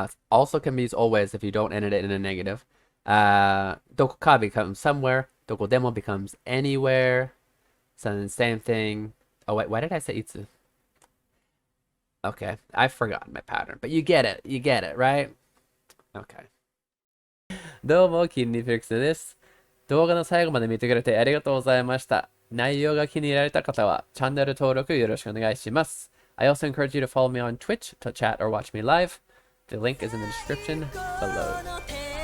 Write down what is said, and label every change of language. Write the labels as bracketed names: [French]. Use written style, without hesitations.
[English] Also can be used always if you don't end it in a negative. Dokoka becomes somewhere. Dokodemo becomes anywhere. So then same thing. Oh wait, why did I say itsu? Okay, I forgot my pattern, but you get it. You get it, right? Okay. [Japanese] どうも、キンリフィックスです。動画の最後まで見てくれてありがとうございました。内容が気に入られた方はチャンネル登録よろしくお願いします。 [English] I also encourage you to follow me on Twitch to chat or watch me live. The link is in the description below.